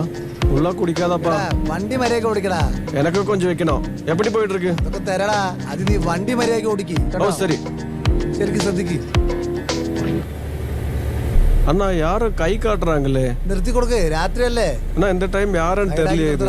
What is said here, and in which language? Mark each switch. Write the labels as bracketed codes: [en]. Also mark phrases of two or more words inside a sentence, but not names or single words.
[ta] உள்ள குடிக்காதப்பா. [ml] എടാ, വണ്ടി മര്യാദയ്ക്ക് ഓടിക്കടാ. [ta] எனக்கு கொஞ்சம் வைக்கணும். எப்படி போயிட்டு இருக்கு? [ml] ഇതൊക്കെ തരടാ. അത് നീ വണ്ടി മര്യാദയ്ക്ക് ഓടിക്ക്. [ta] ஓ சரி. [ml] ശരിക്കും ശ്രദ്ധിക്ക്. [ta] அண்ணா யாரும் கை காட்டுறாங்களே. [ml] നിർത്തി കൊടുക്ക്. രാത്രിയല്ലേ? [ta] அண்ணா இந்த டைம் யாருன்னு தெரியலையே இது.